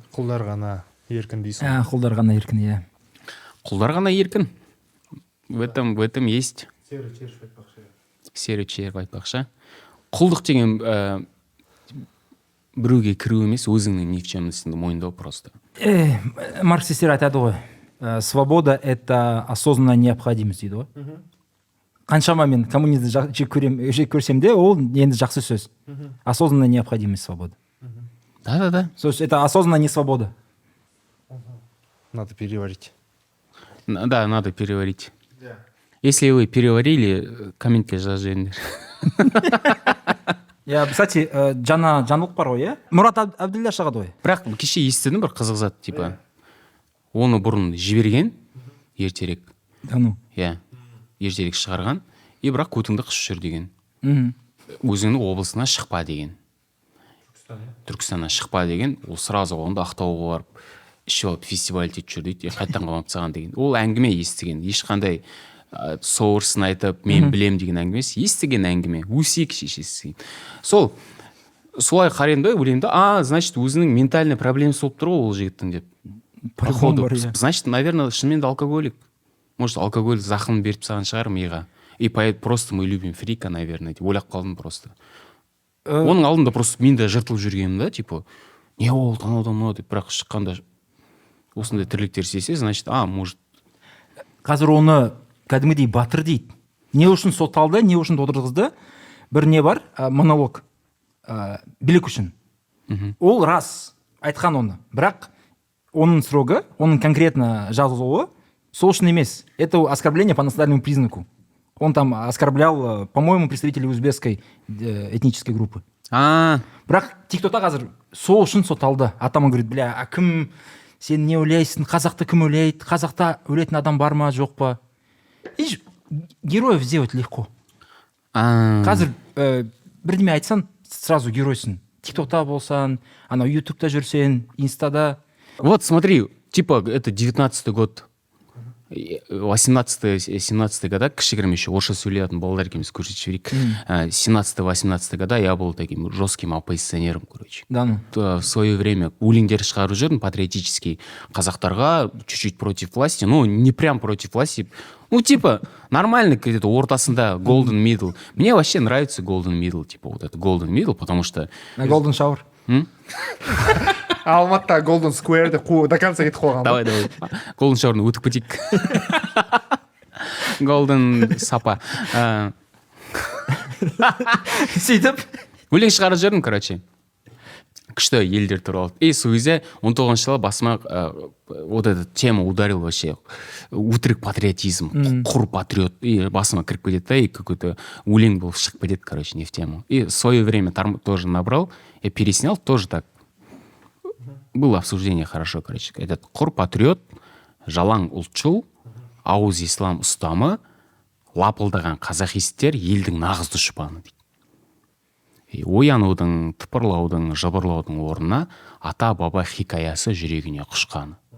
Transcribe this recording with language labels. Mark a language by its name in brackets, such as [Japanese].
[Kazakh] Құлдар ғана еркін дейсің. Құлдар ғана еркін, иә. Құлдар ғана еркін. В этом есть. Серый червь айтпақшы. Құлдық деген біреуге кіру емес, өзіңнің никчемностіңді мойындау просто. Марксистер айтады ғой, свобода — это осознанная необходимость дейді ғой. Қаншама мен коммунизмді жек көрсем де, ол енді жақсы сөз. [Russian] Осознанная необходимость свободы. Да. То есть это осознанная не свобода. Надо переварить. Да, надо переварить. Если вы переварили, комментке жазыңдар. [Kazakh] Кстати, жаңа жаңалық бар ғой, иә? Мұрат Әбділда шығады ғой. Бірақ кеше естідім бір қызық зат, типа, оны бұрын жіберген, ертерек. Иә, ертерек шығарған, бірақ көтіңді қышып жүр деген. Өзіңнің облысына шықпа деген. Түркістаннан шықпа деген, ол сразу онда Ақтауға барып, ішіп алып фестиваль етіп жүр дейді, қайттан қалмап тастаған деген. Ол әңгіме естіген, ешқандай соғырсын айтып, мен білем деген әңгімесі, естіген әңгіме, өсек шешесі. Солай қараймын да, ойлаймын да, значит, өзінің ментальный проблемасы болып тұр ғой ол жігіттің деп. Походу, значит, наверное, шынымен де алкоголик. [Russian] Может, алкоголь зақым беріп саған шығар миға. И просто мы любим фрика, наверное, деп ойлап қалдым просто. [Kazakh] Оның алдында просто мен де жыртылып жүргенмін да, типа, не ол танаудан мынау деп, бірақ шыққанда осындай тірліктер істесе, значит, может. Қазір оны кәдімгідей батыр дейді. Не үшін сотталды, не үшін отырғызды? Бір не бар, монолог, билік үшін. Ол рас, айтқан оны. Бірақ оның срогы, оның конкретно жазылуы сол үшін емес. [Russian] Это оскорбление по национальному признаку. Он там оскорблял, по-моему, представителей узбекской этнической группы. [Kazakh] Бірақ тиктокта қазір сол үшін сотталды. Атама говорит, кім, сен не ойлайсың, қазақты кім ойлайды, қазақта өлетін адам бар ма, жоқ па? [Russian] И героев сделать легко. Қазір бірдеме айтсаң, сразу геройсың. [Kazakh] Тиктокта болсаң, ютубта жүрсең, инстада. [Russian] Вот смотри, типа это 19-й год, 18-17 года, кішігірім еще орысша сөйлейтін балалар екенбіз, көрсетіп жіберейік. 17-18 года я был таким жестким оппозиционером, короче. В свое время өлеңдер шығарып жүрдім патриотический, қазақтарға чуть-чуть против власти, не прям против власти, типа нормально где-то ортасында golden middle. Мне вообще нравится golden middle, типа вот это golden middle, потому что... [English] Golden shower. [Kazakh] Алматыда Golden Square деп до конца кетіп қойған. [Russian] Давай. [Kazakh] Golden Shower'ны өтіп кетейік. Golden сапа. Сөйтіп? Өлең шығарып жүрдім, короче. Күшті елдер туралы. [Russian] Сол кезде 19-шы жылы басыма вот эта тема ударил вообще. [Kazakh] Өтірік патриотизм, құр патриот. И басыма кіріп кетеді, да, и какой-то өлең болып шығып кетеді, короче, не в тему. [Russian] И в свое время тоже набрал, я переснял, тоже так. Было обсуждение хорошо, короче. [Kazakh] Этот құр патриот, жалаң ұлтшыл, ауыз ислам ұстамы, лапылдаған қазақистер елдің нағыз дұшпаны дейді. Оянудың, тыпырлаудың, жыбырлаудың орнына ата-баба хикаясы жүрегіне құшқаны.